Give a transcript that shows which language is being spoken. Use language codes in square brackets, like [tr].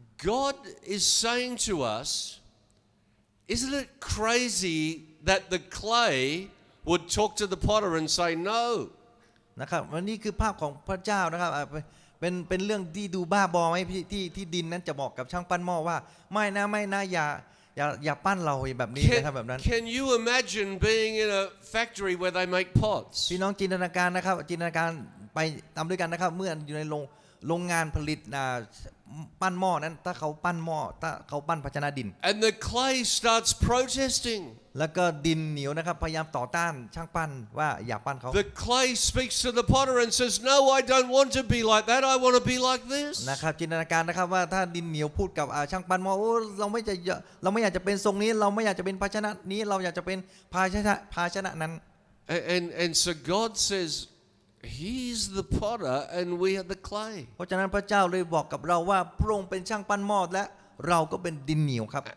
[en] God is saying to us, isn't it crazy that the clay would talk to the potter and say no? [th] นะครับวันนี้คือภาพของพระเจ้านะครับเป็นเรื่องที่ดูบ้าบอไหมที่ดินนั้นจะบอกกับช่างปั้นหม้อว่าไม่นะอย่าปั้นเราแบบนี้นะครับแบบนั้น [en] Can you imagine being in a factory where they make pots? [th] พี่น้องจินตนาการนะครับจินตนาการไปตามด้วยกันนะครับเมื่ออยู่ในโรงงานผลิตปั้นหม้อนั้นถ้าเขาปั้นหม้อถ้าเขาปั้นภาชนะดิน [en] And the clay starts protesting. [th] แล้วก็ดินเหนียวนะครับพยายามต่อต้านช่างปั้นว่าอย่าปั้นเขา [en] The clay speaks to the potter and says, no, I don't want to be like that. I want to be like this. [th] นะครับจินตนาการนะครับว่าถ้าดินเหนียวพูดกับช่างปั้นหม้อโอ้เราไม่อยากจะเป็นทรงนี้เราไม่อยากจะเป็นภาชนะนี้เราอยากจะเป็นภาชนะนั้น [en] And so God says, He's the potter and we are the clay. [th] เพราะฉะนั้นพระเจ้าเลยบอกกับเราว่าพระองค์เป็นช่างปั้นหม้อและเราก็เป็นดินเหนียวครับ